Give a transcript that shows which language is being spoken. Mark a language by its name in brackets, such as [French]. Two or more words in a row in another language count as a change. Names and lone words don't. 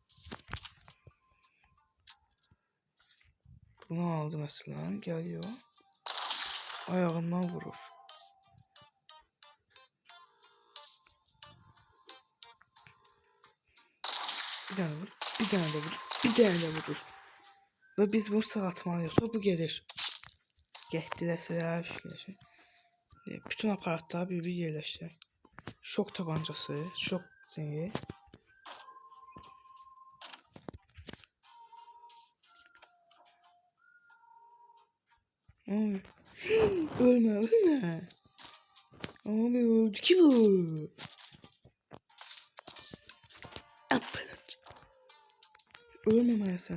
[Turkish] Bunu aldı mesela. Geliyor. Ayağından vurur. Bir tane vur. Bir tane de vur. Bir tane de vurur. Ve biz bunu sağlatmalıyız. Bu gelir. [Azerbaijani] Getdi də sizə fikirləşin. Bütün aparatları bir yerləşdir. Şok tabancası, şok şeyi. [Turkish] Ölme. Abi öldü ki bu. Ölmemelisin.